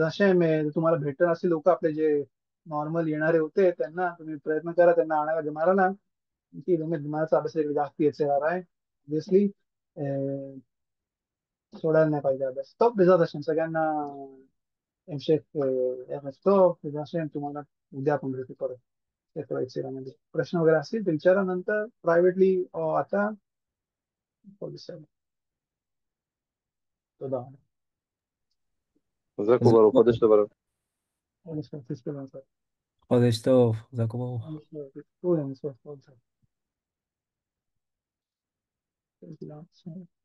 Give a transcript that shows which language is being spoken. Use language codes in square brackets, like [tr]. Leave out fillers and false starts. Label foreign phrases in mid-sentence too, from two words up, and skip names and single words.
[mr] जसे तुम्हाला भेटत असे लोक आपले जे नॉर्मल येणारे होते त्यांना तुम्ही प्रयत्न करा त्यांना आणायला जमाराला, की तुम्हाला अभ्यास जास्त याचे आहे ऑब्विसली सोडायला नाही पाहिजे अभ्यास. तो बेजात असेल सगळ्यांना एमशेक तो बेजात असेल तुम्हाला उद्या आपण भेटू परत म्हणजे प्रश्न वगैरे असतील ते विचारा नंतर प्रायव्हेटली आता. [he] תודה. חזק חזק וברוך, חודש וברוך. לברך. חודש טוב, חזק וברוך. כולם,